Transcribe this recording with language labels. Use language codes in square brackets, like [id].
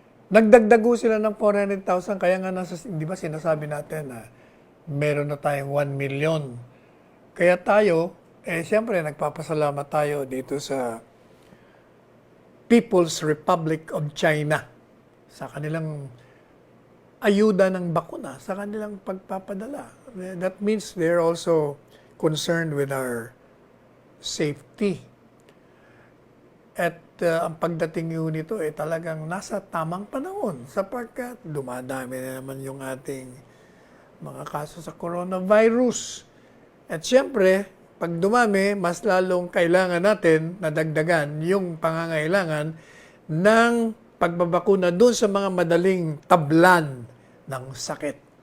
[tl] Nagdagdag sila ng 400,000, kaya nga di ba sinasabi natin na meron na tayong 1 million. Kaya tayo, siyempre nagpapasalamat tayo dito sa People's Republic of China sa kanilang ayuda ng bakuna, sa kanilang pagpapadala. [en] That means they're also concerned with our safety. [tl] At ang pagdating nito talagang nasa tamang panahon sapagkat dumadami na naman yung ating mga kaso sa coronavirus. At siyempre, pag dumami, mas lalong kailangan natin na dagdagan yung pangangailangan ng pagbabakuna doon sa mga madaling tablan ng sakit.